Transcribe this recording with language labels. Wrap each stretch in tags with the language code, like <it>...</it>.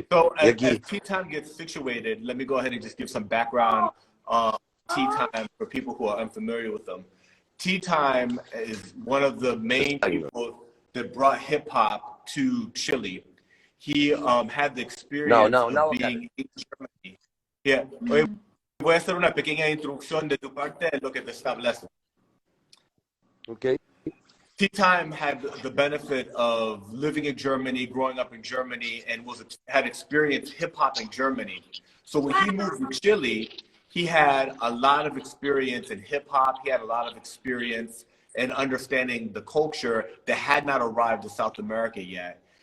<en>So as Tea Time gets situated, let me go ahead and just give some background on Tea Time for people who are unfamiliar with them. Tea Time is one of the main people that brought hip hop to Chile. He had the experience of being in Germany. Yeah.</en> <es>Voy a hacer una pequeña introducción de tu parte en lo que te establece.</es> <en>Okay. Tea Time had the benefit of living in Germany, growing up in Germany, and had experienced hip hop in Germany. So when he moved to Chile, he had a lot of experience in hip hop. He had a lot of experience in understanding the culture that had not arrived to South America yet.</en>